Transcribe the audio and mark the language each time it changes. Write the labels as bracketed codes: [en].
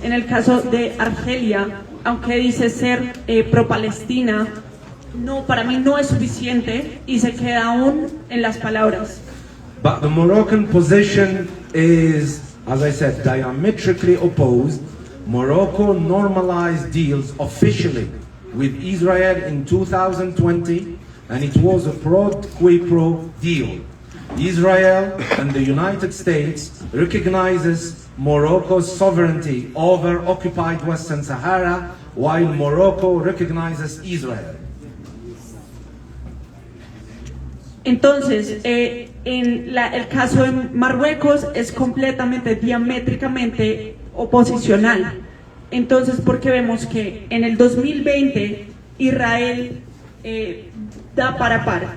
[es] En el caso de Argelia, aunque dice ser pro-Palestina, para mí no es suficiente y se queda aún en las palabras. [en] But the Moroccan position is, as I said, diametrically opposed. Morocco normalized deals officially with Israel in 2020, and it was a pro qui pro deal. Israel and the United States recognizes Morocco's sovereignty over occupied Western Sahara, while Morocco recognizes Israel. [es] Entonces, el caso de Marruecos es completamente, diamétricamente oposicional. Entonces, porque vemos que en el 2020 Israel da para par.